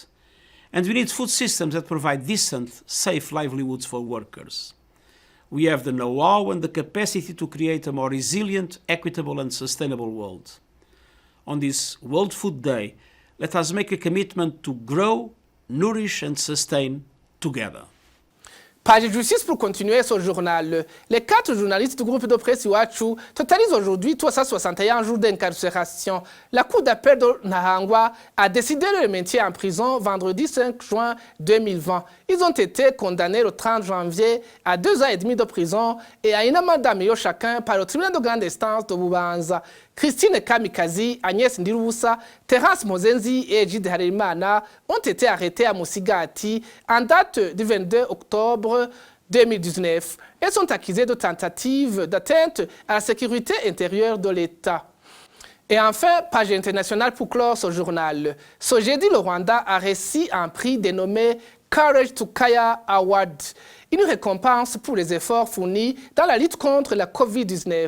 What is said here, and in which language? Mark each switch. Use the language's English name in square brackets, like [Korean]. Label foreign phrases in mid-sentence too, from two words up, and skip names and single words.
[English] And we need food systems that provide decent, safe livelihoods for workers. We have the know-how and the capacity to create a more resilient, equitable and sustainable world. On this World Food Day, let us make a commitment to grow, nourish and sustain together. [French] Page Justice pour continuer ce journal. Les 4 journalistes du groupe de presse Iwachu totalisent aujourd'hui 361 jours d'incarcération. La Cour d'appel de Nahangwa a décidé de les maintenir en prison vendredi 5 juin 2020. Ils ont été condamnés le 30 janvier à 2 ans et demi de prison et à une amende d'amiaux chacun par le tribunal de grande instance de Bubanza. Christine Kamikazi, Agnès Ndirubusa, Terence Mozenzi et Egide Harerimana ont été arrêtés à Musigati en date du 22 octobre 2019. Elles sont accusées de tentative d'atteinte à la sécurité intérieure de l'État. Et enfin, page internationale pour clore ce journal. Ce jeudi, le Rwanda a reçu un prix dénommé Courage to Kaya Award, une récompense pour les efforts fournis dans la lutte contre la COVID-19.